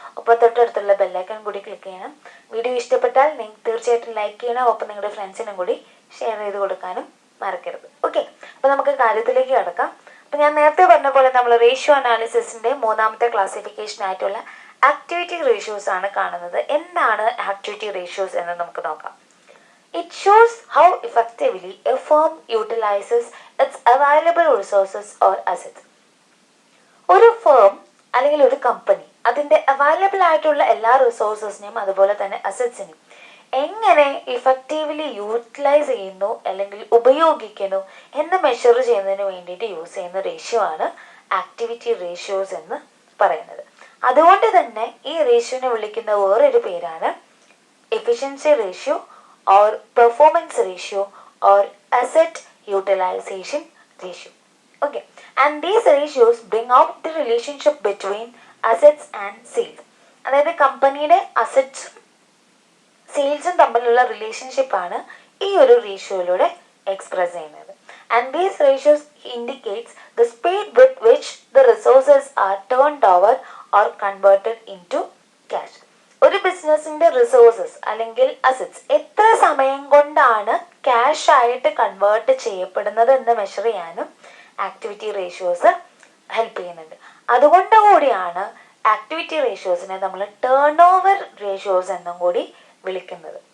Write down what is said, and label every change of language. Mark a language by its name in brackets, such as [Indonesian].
[Malayalam] ഒപ്പം തൊട്ടടുത്തുള്ള ബെല്ലൈക്കൺ കൂടി ക്ലിക്ക് ചെയ്യണം. വീഡിയോ ഇഷ്ടപ്പെട്ടാൽ നിങ്ങൾ തീർച്ചയായിട്ടും ലൈക്ക് ചെയ്യണം. ഒപ്പം നിങ്ങളുടെ ഫ്രണ്ട്സിനും കൂടി ഷെയർ ചെയ്ത് കൊടുക്കാനും മറക്കരുത്. ഓക്കെ, അപ്പോൾ നമുക്ക് കാര്യത്തിലേക്ക് കടക്കാം. അപ്പോൾ ഞാൻ നേരത്തെ പറഞ്ഞ പോലെ നമ്മൾ റേഷ്യോ അനാലിസിസിന്റെ മൂന്നാമത്തെ ക്ലാസിഫിക്കേഷൻ ആയിട്ടുള്ള ആക്ടിവിറ്റി റേഷ്യോസ് ആണ് കാണുന്നത്. എന്താണ് ആക്ടിവിറ്റി റേഷ്യോസ് എന്ന് നമുക്ക് നോക്കാം. [English] It shows how effectively a firm utilizes its available resources or assets. [Malayalam] ഒരു ഫേം അല്ലെങ്കിൽ ഒരു കമ്പനി അതിൻ്റെ അവൈലബിൾ ആയിട്ടുള്ള എല്ലാ റിസോഴ്സസിനെയും അതുപോലെ തന്നെ അസറ്റ്സിനെയും എങ്ങനെ ഇഫക്റ്റീവ്ലി യൂട്ടിലൈസ് ചെയ്യുന്നു അല്ലെങ്കിൽ ഉപയോഗിക്കുന്നു എന്ന് മെഷർ ചെയ്യുന്നതിന് വേണ്ടിയിട്ട് യൂസ് ചെയ്യുന്ന റേഷ്യോ ആണ് ആക്ടിവിറ്റി റേഷ്യോസ് എന്ന് പറയുന്നത്. അതുകൊണ്ട് തന്നെ ഈ റേഷ്യോനെ വിളിക്കുന്ന വേറൊരു പേരാണ് efficiency ratio [English] or performance ratio or asset utilization ratio. Okay, and these ratios bring out the relationship between assets and sales. [Malayalam] അതായത് കമ്പനിയുടെ അസറ്റ്സും സെയിൽസും തമ്മിലുള്ള റിലേഷൻഷിപ്പ് ആണ് ഈ ഒരു റേഷ്യോയിലൂടെ എക്സ്പ്രസ് ചെയ്യുന്നത്. [English] And these ratios indicates the speed with which the resources are turned over or converted into cash. [Malayalam] ഒരു ബിസിനസിന്റെ resources അല്ലെങ്കിൽ അസറ്റ്സ് എത്ര സമയം കൊണ്ടാണ് ക്യാഷ് ആയിട്ട് കൺവേർട്ട് ചെയ്യപ്പെടുന്നത് എന്ന് മെഷർ ചെയ്യാനും ആക്ടിവിറ്റി റേഷ്യോസ് ഹെൽപ്പ് ചെയ്യുന്നുണ്ട്. അതുകൊണ്ട് കൂടിയാണ് ആക്ടിവിറ്റി റേഷ്യോസിനെ നമ്മൾ ടേൺ ഓവർ റേഷ്യോസ് എന്നും കൂടി വിളിക്കുന്നത്.